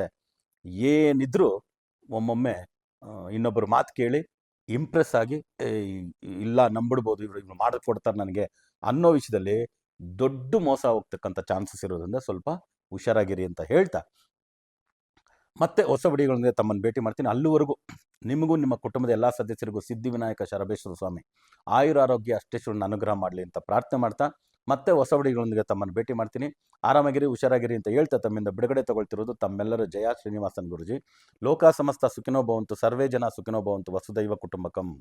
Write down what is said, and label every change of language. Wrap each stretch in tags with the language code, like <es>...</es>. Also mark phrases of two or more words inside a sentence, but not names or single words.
<kn>ಏನಿದ್ರೂ ಒಮ್ಮೊಮ್ಮೆ ಇನ್ನೊಬ್ಬರು ಮಾತು ಕೇಳಿ ಇಂಪ್ರೆಸ್ ಆಗಿ ಇಲ್ಲ ನಂಬಿಡ್ಬೋದು, ಇವ್ರು ಮಾಡಿಕೊಡ್ತಾರೆ ನನಗೆ ಅನ್ನೋ ವಿಷಯದಲ್ಲಿ ದೊಡ್ಡ ಮೋಸ ಹೋಗ್ತಕ್ಕಂಥ ಚಾನ್ಸಸ್ ಇರೋದ್ರಿಂದ ಸ್ವಲ್ಪ ಹುಷಾರಾಗಿರಿ ಅಂತ ಹೇಳ್ತಾ, ಮತ್ತೆ ಹೊಸ ವಿಡಿಯೋಗಳೊಂದಿಗೆ ತಮ್ಮನ್ನು ಭೇಟಿ ಮಾಡ್ತೀನಿ. ಅಲ್ಲಿವರೆಗೂ ನಿಮಗೂ ನಿಮ್ಮ ಕುಟುಂಬದ ಎಲ್ಲ ಸದಸ್ಯರಿಗೂ ಸಿದ್ಧಿವಿನಾಯಕ ಶರಬೇಶ್ವರ ಸ್ವಾಮಿ ಆಯುರಾರೋಗ್ಯ ಅಷ್ಟೇಶ್ವರನ ಅನುಗ್ರಹ ಮಾಡಲಿ ಅಂತ ಪ್ರಾರ್ಥನೆ ಮಾಡ್ತಾ, ಮತ್ತೆ ಹೊಸ ವಿಡಿಯೋಗಳೊಂದಿಗೆ ತಮ್ಮನ್ನು ಭೇಟಿ ಮಾಡ್ತೀನಿ. ಆರಾಮಾಗಿರಿ, ಹುಷಾರಾಗಿರಿ ಅಂತ ಹೇಳ್ತಾ ತಮ್ಮಿಂದ ಬಿಡುಗಡೆ ತಗೊಳ್ತಿರೋದು ತಮ್ಮೆಲ್ಲರ ಜಯ ಶ್ರೀನಿವಾಸನ್ ಗುರುಜಿ.</kn> <sa>ಲೋಕ ಸಮಸ್ತ ಸುಖಿನೋ ಭವಂತು, ಸರ್ವೇ ಜನ ಸುಖಿನೋ ಭವಂತು, ವಸುದೈವ ಕುಟುಂಬಕಂ.</sa>